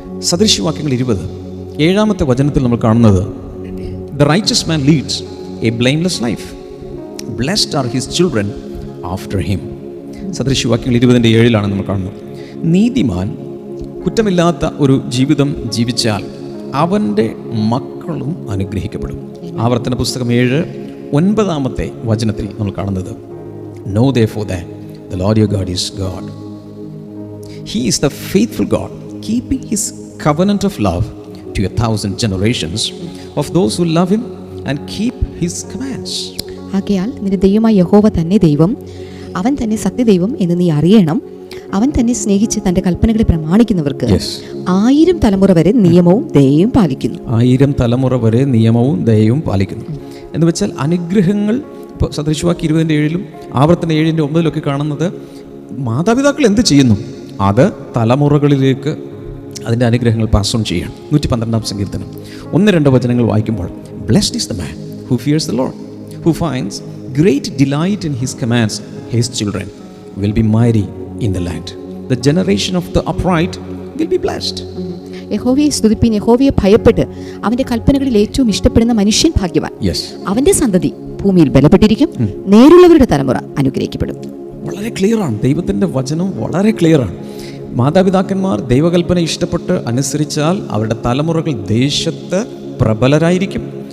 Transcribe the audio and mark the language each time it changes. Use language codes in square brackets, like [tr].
[ml] സദൃശവാക്യങ്ങൾ 20 7-ാമത്തെ വചനത്തിൽ നമ്മൾ കാണുന്നത്, [en] The righteous man leads a blameless life, blessed are his children after him. [ml] സദൃശവാക്യങ്ങൾ 20:7 നമ്മൾ കാണുന്നത്. നീതിമാൻ കുറ്റമില്ലാത്ത ഒരു ജീവിതം ജീവിച്ചാൽ അവൻ്റെ മക്കളും അനുഗ്രഹിക്കപ്പെടും. ആവർത്തന പുസ്തകം 7:9 വചനത്തിൽ നമ്മൾ കാണുന്നത്, [en] Know therefore that the Lord your God is God. He is the faithful God, keeping his covenant of love to 1,000 generations of those who love him and keep his commands. [ml] ആകയാൽ നിന്റെ ദൈവമായ യഹോവ തന്നെ ദൈവം, അവൻ തന്നെ സത്യദൈവം എന്ന് നീ അറിയണം. അവൻ തന്നെ സ്നേഹിച്ച് തൻ്റെ കൽപ്പനകളെ പ്രമാണിക്കുന്നവർക്ക് 1000 തലമുറ വരെ നിയമവും ദയയും പാലിക്കുന്നു. 1000 തലമുറ വരെ നിയമവും ദയയും പാലിക്കുന്നു എന്ന് വെച്ചാൽ അനുഗ്രഹങ്ങൾ. ഇപ്പോൾ സദൃശവാക്യം 20:7 ആവർത്തന 7:9 കാണുന്നത്, മാതാപിതാക്കൾ എന്ത് ചെയ്യുന്നു അത് തലമുറകളിലേക്ക് അതിൻ്റെ അനുഗ്രഹങ്ങൾ പാസ് ഓൺ ചെയ്യണം. 112-ാം സങ്കീർത്തനം 1-2 വചനങ്ങൾ വായിക്കുമ്പോൾ, [en] Blessed is the man who fears the Lord, who finds great delight in his commands, his children will be mighty in the land. The generation of the upright will be blessed. [ml] യഹോവയെ സ്തുതിപ്പിൻ, യഹോവയെ ഭയപ്പെട്ട് അവന്റെ കൽപ്പനകളിൽ ഏറ്റവും ഇഷ്ടപ്പെടുന്ന മനുഷ്യൻ ഭാഗ്യവാൻ. അവന്റെ സന്തതി ഭൂമിയിൽ ബലപ്പെട്ടിരിക്കും, നേരുള്ളവരുടെ തലമുറ അനുഗ്രഹിക്കപ്പെടും. വളരെ ക്ലിയറാണ്, ദൈവത്തിൻ്റെ വചനം വളരെ ക്ലിയറാണ്. മാതാപിതാക്കന്മാർ ദൈവകൽപ്പന ഇഷ്ടപ്പെട്ട് അനുസരിച്ചാൽ അവരുടെ തലമുറകൾ ദേശത്ത് പ്രബലരായിരിക്കും.